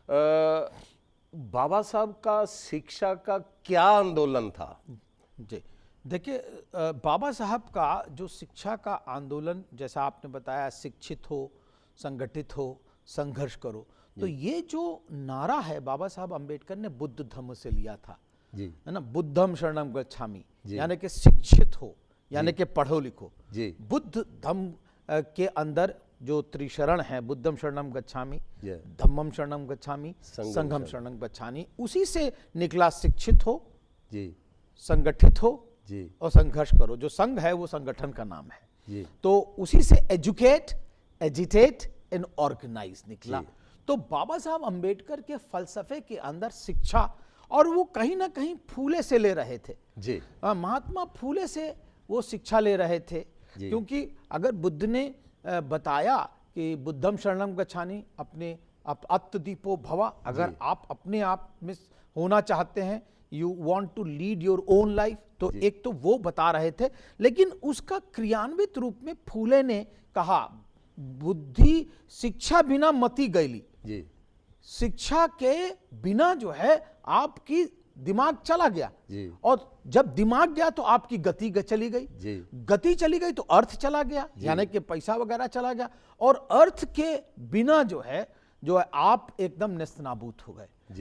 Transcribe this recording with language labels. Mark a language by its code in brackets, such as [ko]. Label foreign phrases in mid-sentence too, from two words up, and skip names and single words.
[hi] बाबा साहब का शिक्षा का क्या आंदोलन था? जी, देखिए बाबा साहब का जो शिक्षा का आंदोलन, जैसा आपने बताया, शिक्षित हो, संगठित हो, संघर्ष करो, तो ये जो नारा है बाबा साहब अंबेडकर ने बुद्ध धम्म से लिया था, जी है ना, [pi] बुद्धम शरणम गच्छामि, [hi] यानी कि शिक्षित हो, यानी कि पढ़ो लिखो। जी बुद्ध धम्म के अंदर जो त्रिशरण है, [pi] बुद्धम शरणम गच्छामि, [hi] जी [pi] धम्मम शरणम गच्छामि, संघम संघम शरणम गच्छामि, [hi] उसी से निकला शिक्षित हो, जी संगठित हो जी और संघर्ष करो। जो संघ है वो संगठन का नाम है। जी तो उसी से [en] educate, agitate and organise [hi] निकला। तो बाबा साहब अंबेडकर के फलसफे के अंदर शिक्षा, और वो कहीं ना कहीं फूले से ले रहे थे। जी महात्मा फूले से वो शिक्षा ले रहे थे, क्योंकि अगर बुद्ध ने बताया कि [pi] बुद्धम शरणम गच्छामि, [hi] अपने [pi] अत्तदीपो भवा, [hi] अगर आप अपने आप में होना चाहते हैं, [en] you want to lead your own life, [hi] तो एक तो वो बता रहे थे, लेकिन उसका क्रियान्वित रूप में फूले ने कहा [mr] बुद्धि शिक्षा बिना मति गैली, [hi] जी शिक्षा के बिना जो है आपकी दिमाग चला गया, और जब दिमाग गया तो आपकी गति चली गई, गति चली गई तो अर्थ चला गया, यानी कि पैसा वगैरह चला गया, और अर्थ के बिना जो है आप एकदम नेस्तनाबूत हो गए।